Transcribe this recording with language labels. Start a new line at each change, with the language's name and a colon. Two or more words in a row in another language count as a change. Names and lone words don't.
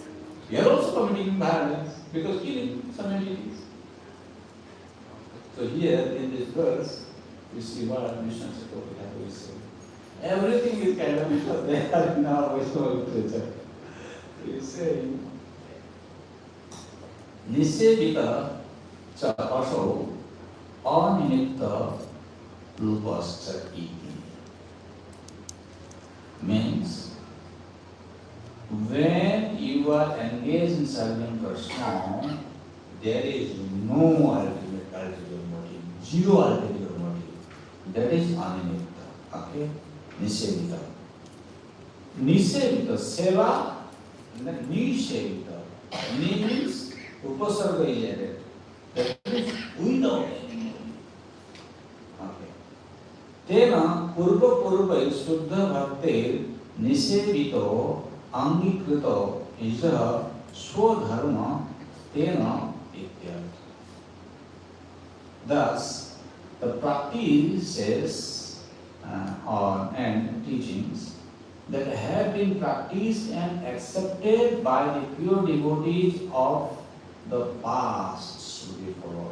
English: You are also committing violence because killing some entities. So, here in this verse, we see what Vishnu Chakravarti is saying. Everything is kind of because they are in our Vaishnava literature. He is saying,
Sanskrit: Nisevita cha asho animitta rupascha iti.
English: Means, when you are engaged in serving Krishna, there is no ulterior motive, zero ulterior motive. That is animitta. Okay? Nisevita.
Sanskrit: Nisevita, seva,
English: and then nisevita. Ni means upasarga is added. That means without any motive. Okay.
Sanskrit: Tena purva purva suddha bhaktir nisevito angikrito isha swadharma tena ityartha.
English: Thus, the practices and teachings that have been practiced and accepted by the pure devotees of the past should be followed.